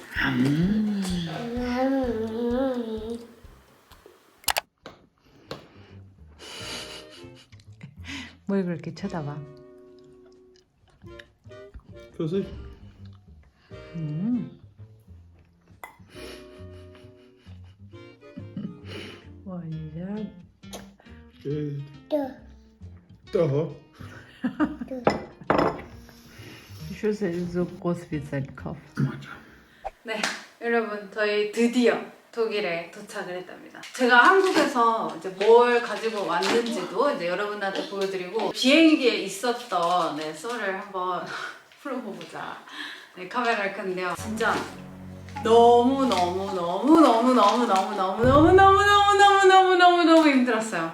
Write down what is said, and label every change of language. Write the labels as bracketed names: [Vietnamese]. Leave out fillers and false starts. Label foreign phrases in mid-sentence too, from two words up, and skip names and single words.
[Korean] 뭘 그렇게 쳐다봐? [German] Prosit. [Korean] 완전. [English] Good. [German] Da. Schüssel ist so groß wie sein Kopf. [Korean] 네, 여러분 저희 드디어 독일에 도착을 했답니다. 제가 한국에서 이제 뭘 가지고 왔는지도 이제 여러분들한테 보여드리고 비행기에 있었던 썰을 한번 풀어보자. 네, 카메라를 켰는데요. 진짜 너무 힘들었어요.